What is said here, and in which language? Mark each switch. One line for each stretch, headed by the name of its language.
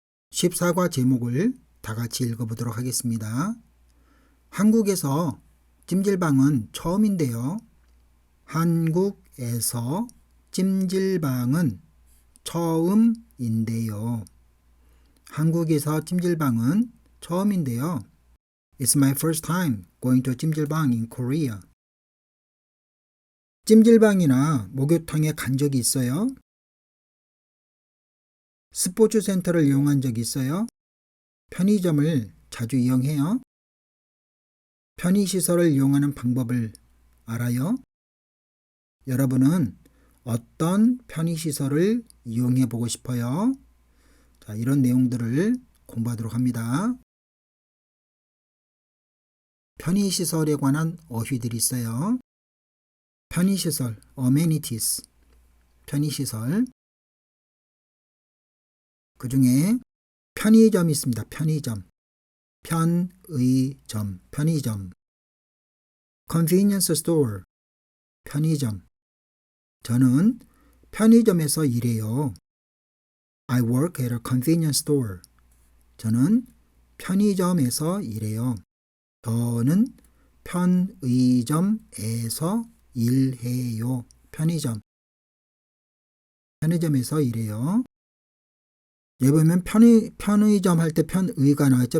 Korean: 14과 제목을 다 같이 읽어보도록 하겠습니다. 한국에서 찜질방은 처음인데요. 한국에서 찜질방은 처음인데요. 한국에서 찜질방은 처음인데요.
English: It's my first time going to a 찜질방 in Korea.
Korean: 찜질방이나 목욕탕에 간 적이 있어요? 스포츠 센터를 이용한 적이 있어요? 편의점을 자주 이용해요? 편의시설을 이용하는 방법을 알아요? 여러분은 어떤 편의시설을 이용해 보고 싶어요? 자, 이런 내용들을 공부하도록 합니다. 편의시설에 관한 어휘들이 있어요. 편의시설, amenities, 편의시설. 그 중에 편의점이 있습니다. 편의점, 편의점, 편의점.
English: convenience store, 편의점.
Korean: 저는 편의점에서 일해요.
English: I work at a convenience store.
Korean: 저는 편의점에서 일해요. 저는 편의점에서 일해요. 편의점. 편의점에서 일해요. 여기 보면 편의점 할 때 편의가 나왔죠.